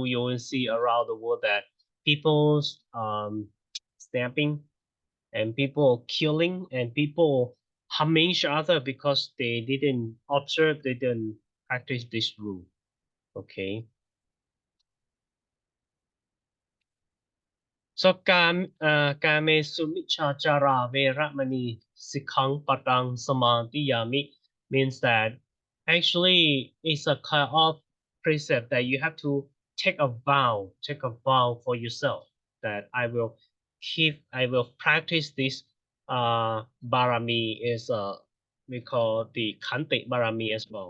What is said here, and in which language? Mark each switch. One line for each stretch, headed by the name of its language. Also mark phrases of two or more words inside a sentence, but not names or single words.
English: You will see around the world that people's stamping, and people killing, and people harming each other because they didn't observe, they didn't practice this rule. Okay. So
Pali: kame sumichachara veramani sikhang patang samadhiyami
English: means that actually it's a kind of precept that you have to take a vow for yourself, that I will practice this barami is we call the
Pali: khanti barami
English: as well.